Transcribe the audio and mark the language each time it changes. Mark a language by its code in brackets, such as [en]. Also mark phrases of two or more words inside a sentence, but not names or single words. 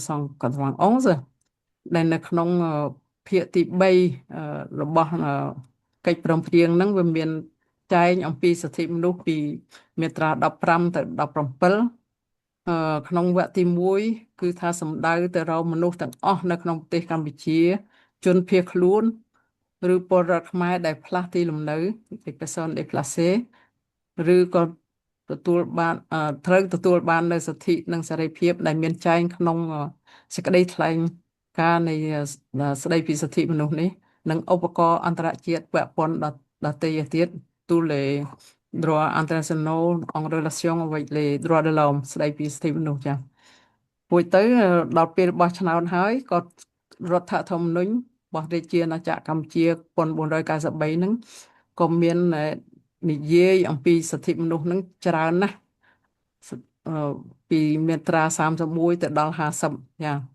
[km] 1991 ដែលនៅក្នុងភាគទី3របស់កិច្ចព្រមព្រៀងហ្នឹងវាមានចែងអំពីសិទ្ធិមនុស្សពីមាត្រា15ទៅ17ក្នុងវគ្គទី1គឺថាសំដៅទៅរកមនុស្សទាំងអ ស់នៅក្នុងប្រទេសកម្ពុជាជនភៀសខ្លួនឬពលរដ្ឋខ្មែរដែលផ្លាស់ទីលំនៅ [fr] des personnes déplacées [km] ឬក៏ត្រូវទទួលបាននូវសិទ្ធិ និងសេរីភាពដែលមានចែងក្នុងសេចក្តីថ្លែងការណ៍នៃស្តីពីសិទ្ធិមនុស្សនេះនិងឧបករណ៍ អន្តរជាតិពាក់ព័ន្ធដទៃទៀត [fr] tous les droits internationaux en relation avec les droits de l'homme [km] ស្តីពីសិទ្ធិមនុស្សចា៎រួចទៅដល់ពេលបោះឆ្នោតហើយក៏រដ្ឋធម្មនុញ្ញរបស់រាជាណាចក្រកម្ពុជា1493ហ្នឹងក៏មាននិយាយអំពីសិទ្ធិមនុស្សហ្នឹងច្រើនណាស់ពីមាត្រា31ទៅដល់50ចា